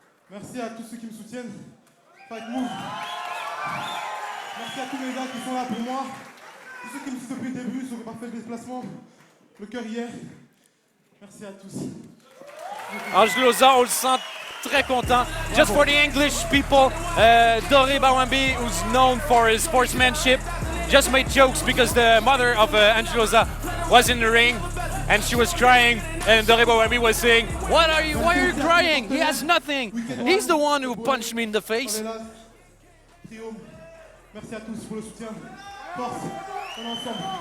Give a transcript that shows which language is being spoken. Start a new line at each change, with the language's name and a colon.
French: Merci à tous ceux qui me soutiennent. Fight Move. Merci à tous les gars qui sont là pour moi. Tous ceux qui me suivent depuis le début, ceux qui n'ont pas fait le déplacement. Le cœur hier. Merci à tous. Ange Loza, on le sent très content.
English: Just for the English people, Doriba Wambi, who's known for his sportsmanship, just made jokes because the mother of Ange Loza was in the ring and she was crying, and Doriba Wambi was saying, why are you crying? He has nothing. He's the one who punched me in the
French: On
English: face.
French: est là. Trio. Merci à tous pour le soutien. Force. On est ensemble.